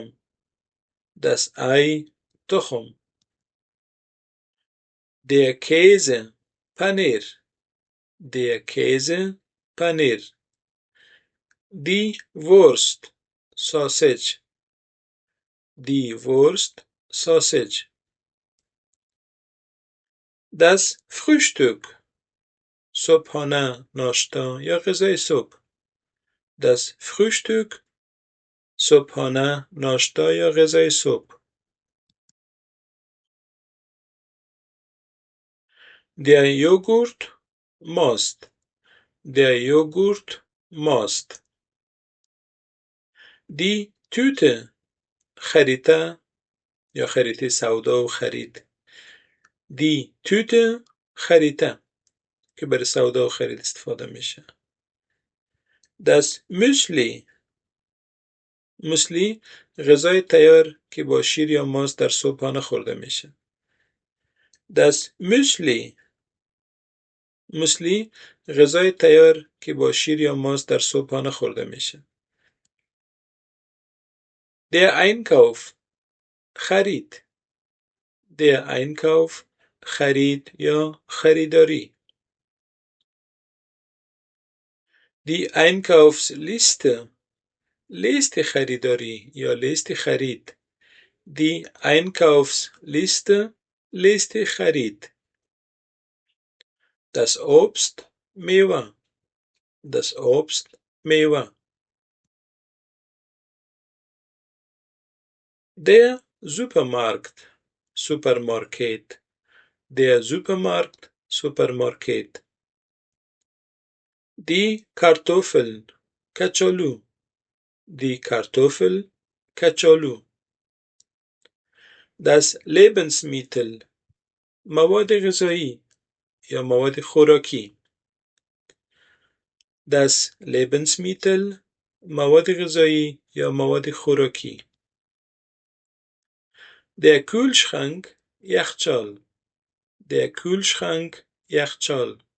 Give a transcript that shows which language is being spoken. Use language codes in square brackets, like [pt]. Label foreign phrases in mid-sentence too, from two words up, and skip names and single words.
[de] Das Ei، تخم. Der Käse، پنیر. Der Käse، پنیر. Die Wurst، sausage. Die Wurst، sausage. Das Frühstück، [fa] صبحانه، ناشتا یا غذای صبح. [de] Das Frühstück، [fa] صبحانه، ناشتا یا غذای صبح. [de] Der Joghurt، ماست. Der Joghurt، ماست. Die Tüte، [fa] خریطه یا خریطه سودا و خرید. [de] Die Tüte، [fa] خریطه که برای سودا و خرید استفاده میشه. [de] Das Müsli، [fa] موسلی غذای تیار که با شیر یا ماست در صبحانه خورده میشه. [de] Das Müsli، [fa] موسلی غذای تیار که با شیر یا ماست در صبحانه خورده میشه. [de] Der Einkauf، خرید. Der Einkauf، [fa] خرید یا خریداری. [de] Die Einkaufsliste، [fa] لیست خریداری یا لیست خرید. [de] Die Einkaufsliste، [fa] لیست خرید. [de] Das Obst، میوه. Das Obst، میوه. Der Supermarkt، سوپرمارکت. Der Supermarkt، سوپرمارکت. Die Kartoffeln [fa] کچالو [de] Die Kartoffel [fa] کچالو [de] Das Lebensmittel [fa] مواد غذایی یا مواد خوراکی [de] Das Lebensmittel [fa] مواد غذایی یا مواد خوراکی [de] Der Kühlschrank [fa] یخچال [de] Der Kühlschrank [fa] یخچال